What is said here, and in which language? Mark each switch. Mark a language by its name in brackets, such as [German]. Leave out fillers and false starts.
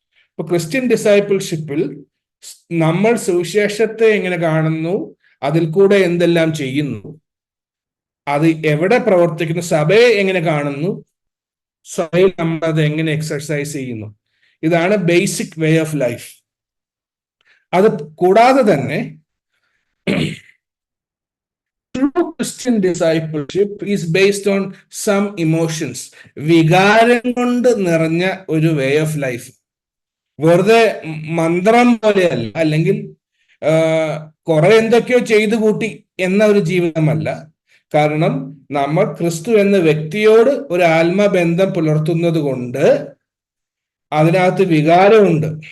[Malayalam] ഇപ്പൊ ക്രിസ്ത്യൻ ഡിസൈപ്പിൾഷിപ്പിൽ നമ്മൾ സുവിശേഷത്തെ എങ്ങനെ കാണുന്നു, അതിൽ കൂടെ എന്തെല്ലാം ചെയ്യുന്നു, അത് എവിടെ പ്രവർത്തിക്കുന്നു, സഭയെ എങ്ങനെ കാണുന്നു, സഭയിൽ നമ്മൾ അത് എങ്ങനെ എക്സർസൈസ് ചെയ്യുന്നു, ഇതാണ് [English] Basic way of life. [Malayalam] അത് കൂടാതെ തന്നെ [English] true Christian discipleship is based on some emotions. [Malayalam] വികാരം കൊണ്ട് നിറഞ്ഞ ഒരു [English] Way of life. [Malayalam] വെറുതെ മന്ത്രം പോലെയല്ല, അല്ലെങ്കിൽ കുറെ എന്തൊക്കെയോ ചെയ്തു കൂട്ടി എന്ന ഒരു ജീവിതമല്ല. കാരണം നമ്മൾ ക്രിസ്തു എന്ന വ്യക്തിയോട് ഒരു ആത്മബന്ധം പുലർത്തുന്നത് കൊണ്ട് അതിനകത്ത് വികാരമുണ്ട്.